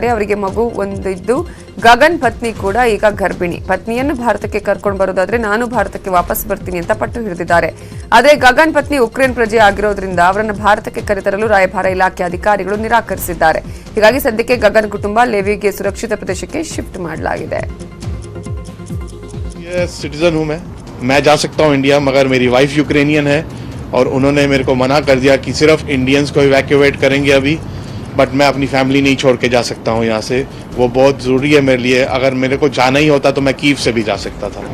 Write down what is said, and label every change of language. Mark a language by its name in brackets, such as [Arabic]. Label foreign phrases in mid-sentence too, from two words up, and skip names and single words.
[Kannada] ಅವರಿಗೆ ಮಗು ಒಂದಿದ್ದು ಗಗನ್ ಪತ್ನಿ ಕೂಡ ಈಗ ಗರ್ಭಿಣಿ. ಪತ್ನಿಯನ್ನು ಭಾರತಕ್ಕೆ ಕರ್ಕೊಂಡು ಬರೋದಾದ್ರೆ ನಾನು ಭಾರತಕ್ಕೆ ವಾಪಸ್ ಬರ್ತೀನಿ ಅಂತ ಪಟ್ಟು ಹಿಡಿದಿದ್ದಾರೆ. ಆದರೆ ಗಗನ್ ಪತ್ನಿ ಉಕ್ರೇನ್ ಪ್ರಜೆ ಆಗಿರೋದ್ರಿಂದ ಅವರನ್ನು ಭಾರತಕ್ಕೆ ಕರೆತರಲು ರಾಯಭಾರ ಇಲಾಖೆ ಅಧಿಕಾರಿಗಳು ನಿರಾಕರಿಸಿದ್ದಾರೆ. ಹೀಗಾಗಿ ಸದ್ಯಕ್ಕೆ ಗಗನ್ ಕುಟುಂಬ ಲೆವಿಗೆ ಸುರಕ್ಷಿತ ಪ್ರದೇಶಕ್ಕೆ ಶಿಫ್ಟ್ ಮಾಡಲಾಗಿದೆ. [Hindi] सिटीजन हूँ मैं जा सकता हूँ इंडिया, मगर मेरी वाइफ यूक्रेनियन है और उन्होंने मेरे को मना कर दिया कि सिर्फ इंडियंस को इवैक्यूएट करेंगे अभी, बट मैं अपनी फैमिली नहीं छोड़ के जा सकता हूँ यहाँ से. वो बहुत ज़रूरी है मेरे लिए. अगर मेरे को जाना ही होता तो मैं कीव से भी जा सकता था.